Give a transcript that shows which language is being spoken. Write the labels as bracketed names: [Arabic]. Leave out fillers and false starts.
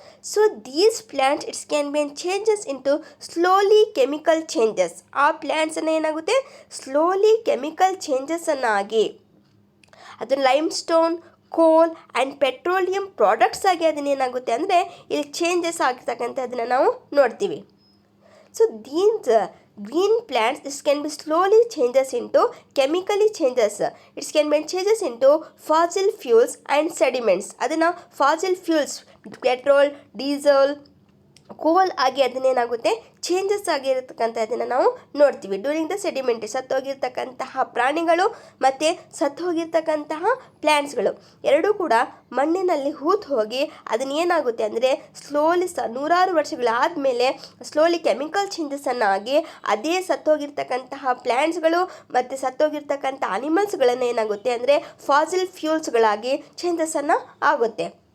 [English] So these plants it's can be changes into slowly chemical changes. [Kannada] ಆ ಪ್ಲ್ಯಾಂಟ್ಸನ್ನು ಏನಾಗುತ್ತೆ, slowly chemical ಚೇಂಜಸ್ಸನ್ನು ಆಗಿ ಅದು limestone, ಕೋಲ್ ಆ್ಯಂಡ್ ಪೆಟ್ರೋಲಿಯಂ ಪ್ರಾಡಕ್ಟ್ಸ್ ಆಗಿ ಅದನ್ನೇನಾಗುತ್ತೆ ಅಂದರೆ ಇಲ್ಲಿ ಚೇಂಜಸ್ ಆಗಿರ್ತಕ್ಕಂಥದ್ದನ್ನು ನಾವು ನೋಡ್ತೀವಿ. [English] So these green plants, this can be slowly changes into chemically changes. It can be changes into fossil fuels and sediments. [Kannada] ಅದನ್ನು fossil fuels, ಪೆಟ್ರೋಲ್, ಡೀಸೆಲ್, ಕೋಲ್ ಆಗಿ ಅದನ್ನೇನಾಗುತ್ತೆ ಚೇಂಜಸ್ ಆಗಿರತಕ್ಕಂಥದ್ದನ್ನು ನಾವು ನೋಡ್ತೀವಿ. [English] during the sediment, [Kannada] ಸತ್ತೋಗಿರ್ತಕ್ಕಂತಹ ಪ್ರಾಣಿಗಳು ಮತ್ತು ಸತ್ತೋಗಿರ್ತಕ್ಕಂತಹ ಪ್ಲ್ಯಾಂಟ್ಸ್ಗಳು ಎರಡೂ ಕೂಡ ಮಣ್ಣಿನಲ್ಲಿ ಹೂತು ಹೋಗಿ ಅದನ್ನೇನಾಗುತ್ತೆ ಅಂದರೆ ಸ್ಲೋಲಿ ನೂರಾರು ವರ್ಷಗಳಾದಮೇಲೆ ಸ್ಲೋಲಿ ಕೆಮಿಕಲ್ ಚೇಂಜಸ್ಸನ್ನು ಆಗಿ ಅದೇ ಸತ್ತೋಗಿರ್ತಕ್ಕಂತಹ ಪ್ಲ್ಯಾಂಟ್ಸ್ಗಳು ಮತ್ತು ಸತ್ತೋಗಿರ್ತಕ್ಕಂಥ ಅನಿಮಲ್ಸ್ಗಳನ್ನು ಏನಾಗುತ್ತೆ ಅಂದರೆ ಫಾಸಿಲ್ ಫ್ಯೂಲ್ಸ್ಗಳಾಗಿ ಚೇಂಜಸ್ಸನ್ನು ಆಗುತ್ತೆ.